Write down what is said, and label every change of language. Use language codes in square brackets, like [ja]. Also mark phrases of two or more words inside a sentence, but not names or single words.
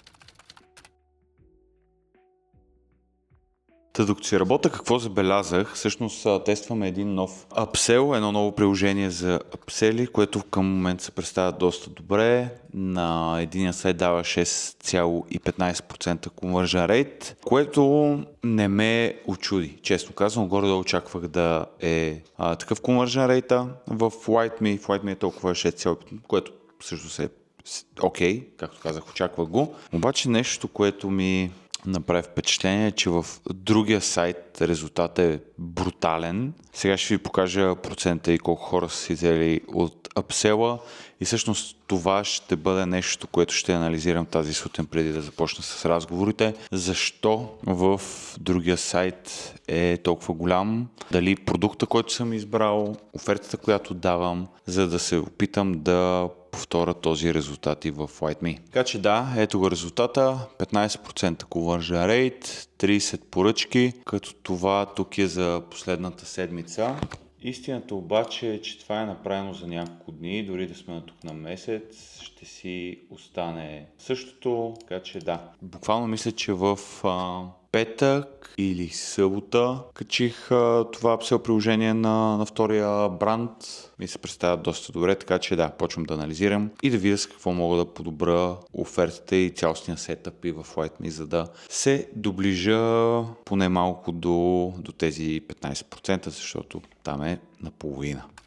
[bg] Та докато си работя, какво забелязах? Всъщност тестваме един нов апсел, едно ново приложение за апсели, което към момента се представя доста добре. На единия сайт дава 6,15% [en] conversion rate, [bg] което не ме очуди. Честно казвам, горе-долу очаквах да е такъв [en] conversion rate [bg] в WhiteMe. В WhiteMe е толкова 6,5%, което също е окей, както казах, очаквах го. Обаче нещо, което ми направи впечатление, че в другия сайт резултатът е брутален. Сега ще ви покажа процента и колко хора са си взели от апсела и всъщност това ще бъде нещо, което ще анализирам тази сутрин преди да започна с разговорите. Защо в другия сайт е толкова голям? Дали продукта, който съм избрал, офертата, която давам, за да се опитам да повторя този резултат и в WhiteMe. Така че да, ето го резултата. 15% [en] conversion rate, [bg] 30 поръчки, като това тук е за последната седмица. Истината обаче е, че това е направено за няколко дни, дори да сме на тук на месец, ще си остане същото, така че да. Буквално мисля, че в петък или събота качих това апсел приложение на втория бранд и се представя доста добре, така че да, почвам да анализирам и да видя с какво мога да подобра офертата и цялостния сетъп и в WhiteMe, за да се доближа поне малко до тези 15%, защото там е наполовина.